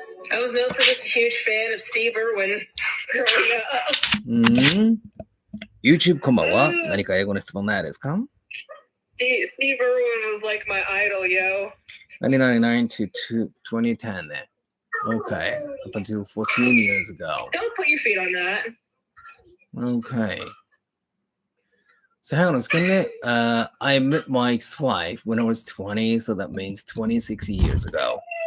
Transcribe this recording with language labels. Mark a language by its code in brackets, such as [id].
[en] I was mostly just a huge fan of Steve Irwin growing up. [ja] YouTube こんばんは。何か英語の質問ないですか? [en] Steve Irwin was like my idol, yo. 1999 to 2010. Okay, up until 14 years ago. Don't put your feet on that. Okay. So hang on a second. I met my ex-wife when I was 20, so that means 26 years ago.